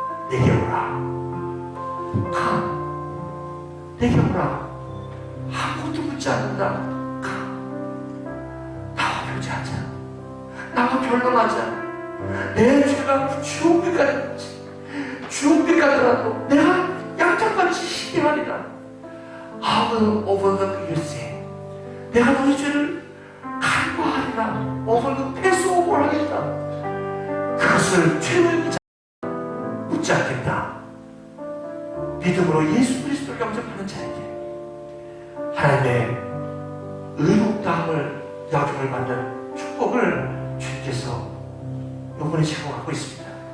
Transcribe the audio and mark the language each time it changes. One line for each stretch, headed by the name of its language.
Korean: 내게 오라. 가. 내게 오라. 아무것도 묻지 않는다. 가. 나와 교제하자. 나와 변론하자. 내 죄가 주옥빛 가더라도 내가 양장같이 희귀하리라.
English: I will overlook your sin.
Korean: 내가 너희 죄를 간과하리라. overlook, 패스오버를 하겠다. 그것을 죄를 묻지 않겠다. 믿음으로 예수 그리스도를 영접하는 자에게 하나님의 의롭다함을 여김을 받는 축복을 주님께서 요번에 제공하고 있습니다.